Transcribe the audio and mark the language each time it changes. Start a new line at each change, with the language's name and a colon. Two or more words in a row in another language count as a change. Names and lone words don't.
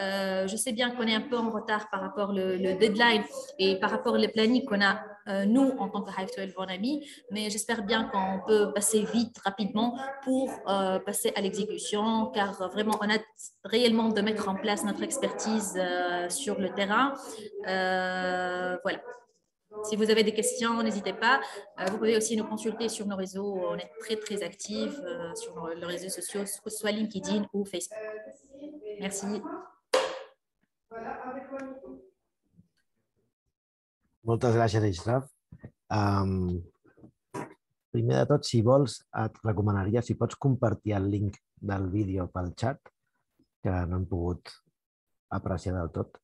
French: Je sais bien qu'on est un peu en retard par rapport le deadline et par rapport au planning qu'on a nous en tant que Hive 12 on a mis, mais j'espère bien qu'on peut passer vite, rapidement pour passer à l'exécution, car vraiment on a réellement de mettre en place notre expertise sur le terrain. Voilà. Si vous avez des questions, n'hésitez pas. Vous pouvez aussi nous consulter sur nos réseaux. On est très, très actifs sur les réseaux sociaux, soit LinkedIn ou Facebook. Merci.
Catalan: Moltes gràcies, Israf. Primer de tot, si vols, et recomanaria, si pots compartir el link del vídeo pel xat, que no hem pogut apreciar del tot.